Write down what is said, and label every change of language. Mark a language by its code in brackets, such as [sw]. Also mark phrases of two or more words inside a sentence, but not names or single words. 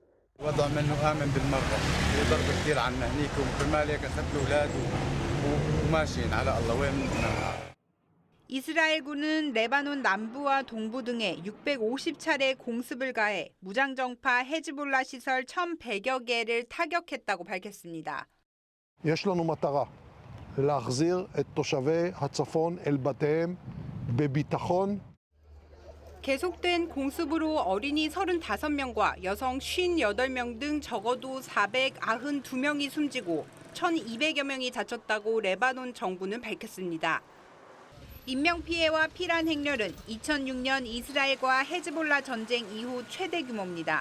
[ko] 이스라엘군은 레바논 남부와 동부 등에 650차례 공습을 가해 무장정파 헤즈볼라 시설 1,100여 개를 타격했다고 밝혔습니다. [he] יש לנו מטרה להחזיר את תושבי הצפון אל בתיהם בביטחון. [ko] 계속된 공습으로 어린이 35명과 여성 58명 등 적어도 492명이 숨지고 1,200여 명이 다쳤다고 레바논 정부는 밝혔습니다. 인명피해와 피란 행렬은 2006년 이스라엘과 헤즈볼라 전쟁 이후 최대 규모입니다.